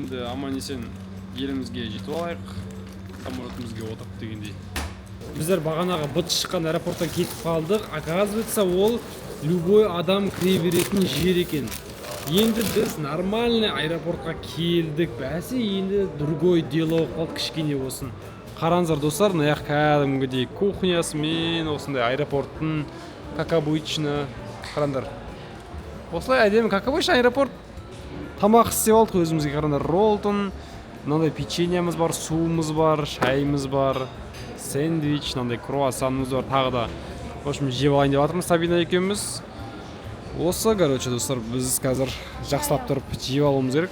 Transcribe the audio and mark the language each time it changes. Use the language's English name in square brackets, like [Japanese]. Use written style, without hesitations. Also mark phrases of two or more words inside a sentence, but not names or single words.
[Kazakh] Енді аман есен елімізге жетіп алайық. самолетімізге отырып дегендей. Біздер бағанағы быт шыққан аэропорттан кетіп қалдық. Оказывается, ол любой адам кіре беретін жер екен. Енді біз нормальный аэропортқа келдік. Бәсе енді [Russian] другой дело [Kazakh] қалды кішкене болсын. Қараңыздар достар, мына жақ кәдімгідей кухнясымен осындай аэропорттың [Russian] как обычно. [Kazakh] Қараңдар. Осылай әдемі [Russian] как обычно [Kazakh] аэропорт. Тамақ істеп алдық өзімізге. Қараңдар, роллтон, мынандай печеньеміз бар, суымыз бар, шайымыз бар, сэндвич, мынандай круассанымыз бар, тағы да. [Russian] В общем, [Kazakh] жеп алайын деп жатырмыз Сабина екеуміз. Осы, короче, достар, біз қазір жақсылап тұрып жеп алуымыз керек.